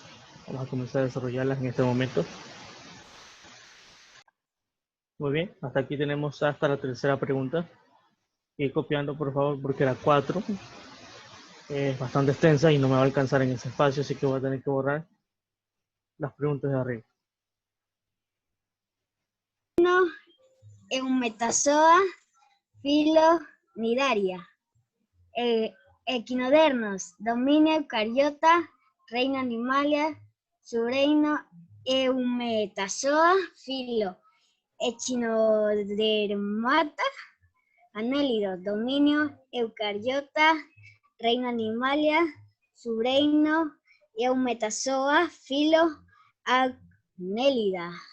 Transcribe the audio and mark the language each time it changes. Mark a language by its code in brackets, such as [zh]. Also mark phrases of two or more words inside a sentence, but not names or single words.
[es] Vamos a comenzar a desarrollarlas en este momento. Muy bien, hasta aquí tenemos hasta la tercera pregunta. Ir copiando, por favor, porque la 4 es bastante extensa y no me va a alcanzar en ese espacio, así que voy a tener que borrar las preguntas de arriba. Eumetazoa, filo, nidaria. Equinodermos, dominio eucariota, reino animalia, subreino Eumetazoa, filo, echinodermata, anélidos, dominio eucariota, reino animalia, subreino Eumetazoa, filo, anélida.